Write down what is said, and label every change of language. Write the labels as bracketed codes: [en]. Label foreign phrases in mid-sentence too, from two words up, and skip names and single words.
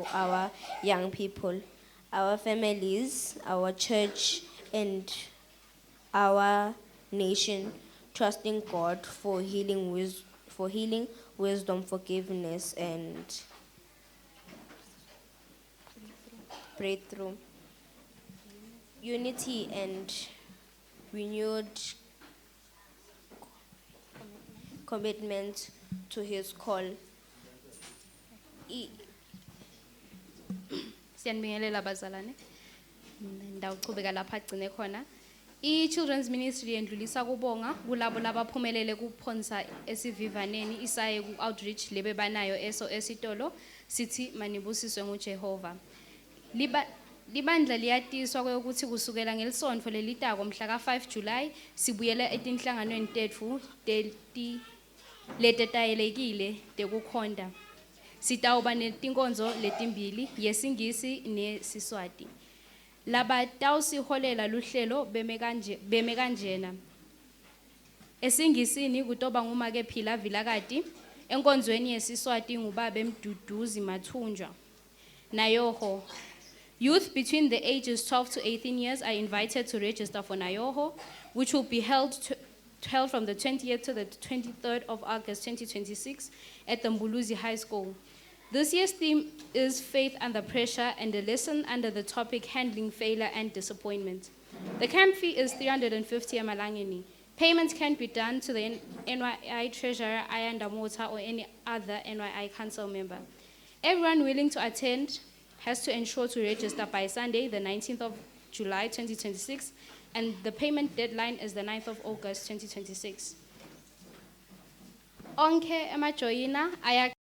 [en] our young people, our families, our church, and our nation, trusting God for healing, wisdom, forgiveness, and breakthrough, unity, and renewed commitment to His call. [ss] Siyanibingelela bazalwane. Ndawuqhubeka lapha agcine khona. I-Children's Ministry yendlulisa kubonga kulabo labaphumelele kuphonsa esivivaneni isaye ku-outreach lebe banayo esitolo sithi manibusiswe nguJehova. Libandla liyatiswa ukuthi kusukela ngelisonto lelitako mhla ka-5 July sibuyela etinhlanganweni tetfu letetayelekile tekukhonda. Sitawuba netinkonzo letimbili, yesingisi neSiswati. Labatawusiholela luhlelo beme kanjena. Esingisini kutoba ngumake Phila Vilakati, enkonzweni yeSiswati ngubabe Mduduzi Mathunjwa. [en] Nayoho. Youth between the ages 12 to 18 years are invited to register for Nayoho, which will be held from the 20th to the 23rd of August 2026 at the Mbuluzi High School. This year's theme is Faith Under Pressure and a lesson under the topic Handling Failure and Disappointment. The camp fee is 350 Amalangeni. Payments can be done to the NYI Treasurer, Ayanda Mota, or any other NYI Council member. Everyone willing to attend has to ensure to register by Sunday, the 19th of July 2026, and the payment deadline is the 9th of August 2026. [ss] Onke emajoyina